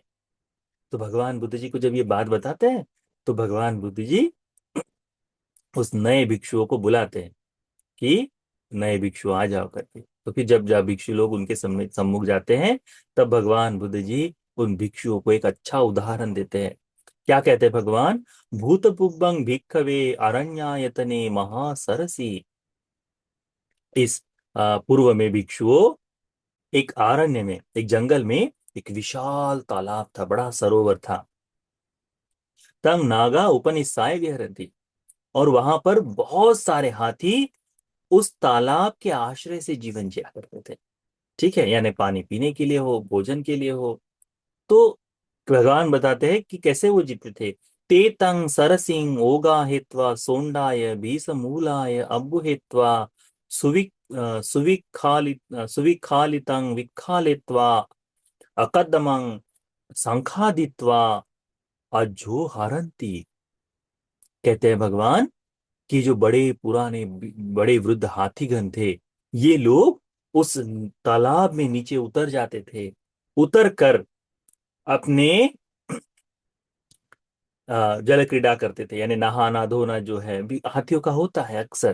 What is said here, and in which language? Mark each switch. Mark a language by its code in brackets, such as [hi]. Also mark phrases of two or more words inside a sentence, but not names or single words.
[hi] तो भगवान बुद्ध जी को जब ये बात बताते हैं, तो भगवान बुद्ध जी उस नए भिक्षुओं को बुलाते हैं कि नए भिक्षु आ जाओ करके। तो फिर जब भिक्षु लोग उनके सम्मुख जाते हैं, तब भगवान बुद्ध जी उन भिक्षुओं को एक अच्छा उदाहरण देते हैं। क्या कहते हैं भगवान? [pi] भूत पुब्बं भिक्खवे अरण्यायतने महासरसी। [hi] इस पूर्व में भिक्षुओं एक अरण्य में, एक जंगल में एक विशाल तालाब था, बड़ा सरोवर था। [pi] तम नागा उपनिषाय विहरती, [hi] और वहां पर बहुत सारे हाथी उस तालाब के आश्रय से जीवन जिया करते थे। ठीक है, यानी पानी पीने के लिए हो, भोजन के लिए हो। तो भगवान बताते हैं कि कैसे वो जीते थे। [pi] ते तंग सरसिंग ओगा हेत्वा सोंडाय भीसमूलाय अब्बु हेत्वा सुविखालितंग विखालित्वा अकदमंग संखादित्वा अजो हरंती। [hi] कहते हैं भगवान कि जो बड़े पुराने बड़े वृद्ध हाथीगण थे, ये लोग उस तालाब में नीचे उतर जाते थे। उतर कर अपने जल क्रीड़ा करते थे, यानी नहाना धोना जो है भी हाथियों का होता है अक्सर।